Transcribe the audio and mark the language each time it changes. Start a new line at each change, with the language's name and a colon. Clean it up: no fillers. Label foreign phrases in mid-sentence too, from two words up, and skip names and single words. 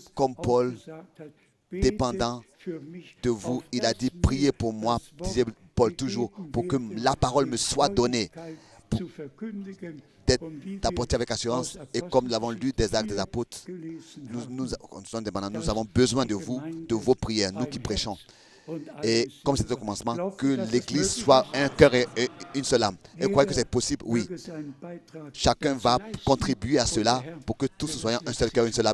French: comme
German: auch
French: Paul,
German: gesagt hat,
French: dépendants
German: betet für mich,
French: de vous.
German: auf
French: Il a
German: dass
French: dit,
German: mir
French: priez pour moi,
German: das Wort
French: disait Paul
German: gegeben
French: toujours, pour que
German: werde,
French: la parole me
German: mit
French: soit donnée,
German: Freudigkeit zu verkündigen. Und wie wir
French: d'apporter avec assurance. Et comme nous l'avons lu des actes des apôtres,
German: gelesen
French: nous
German: haben,
French: sommes dépendants, nous avons besoin de vous, de vos prières, nous qui prêchons. Et comme c'était au commencement, que l'Église soit un cœur et une seule âme. Et vous croyez que c'est possible? Oui. Chacun va contribuer à cela pour que tous soyons un seul cœur, une seule âme.